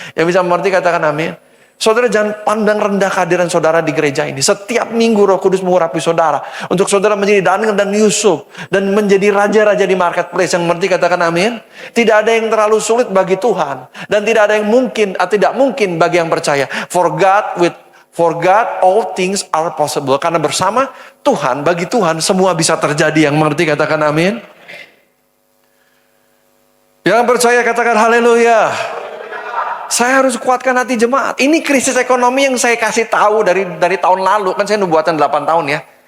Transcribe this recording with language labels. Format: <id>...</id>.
<id>Yang bisa mengerti katakan amin. Saudara jangan pandang rendah kehadiran saudara di gereja ini. Setiap minggu Roh Kudus mengurapi saudara. Untuk saudara menjadi Daniel dan Yusuf. Dan menjadi raja-raja di marketplace. Yang mengerti katakan amin. Tidak ada yang terlalu sulit bagi Tuhan. Dan tidak ada yang mungkin atau tidak mungkin bagi yang percaya.</id> <en>For God, all things are possible.</en> <id>Karena bersama Tuhan, bagi Tuhan, semua bisa terjadi. Yang mengerti, katakan amin. Yang percaya, katakan haleluya. Saya harus kuatkan hati jemaat. Ini krisis ekonomi yang saya kasih tahu dari tahun lalu. Kan saya nubuatan 8 tahun ya.</id>